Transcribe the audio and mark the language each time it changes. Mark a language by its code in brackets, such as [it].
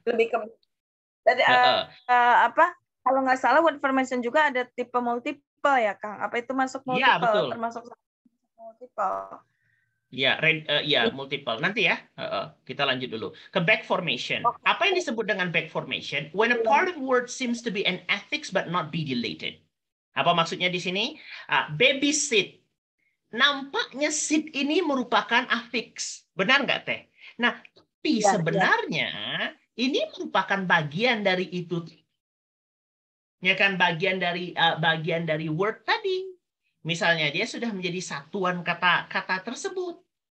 [id] Lebih ke apa? Kalau nggak salah word formation juga ada tipe multiple ya, Kang. Apa itu masuk multiple? Ya, betul. Termasuk multiple. Ya, multiple. Nanti ya, kita lanjut dulu. Ke back formation. Apa yang disebut dengan back formation? [en] When a part of word seems to be an affix but not be deleted. [id] Apa maksudnya di sini? Babysit. Nampaknya sit ini merupakan affix. Benar nggak, Teh? Nah, tapi sebenarnya ini merupakan bagian dari itu. Ya kan, bagian dari word tadi. Misalnya dia sudah menjadi satuan kata tersebut.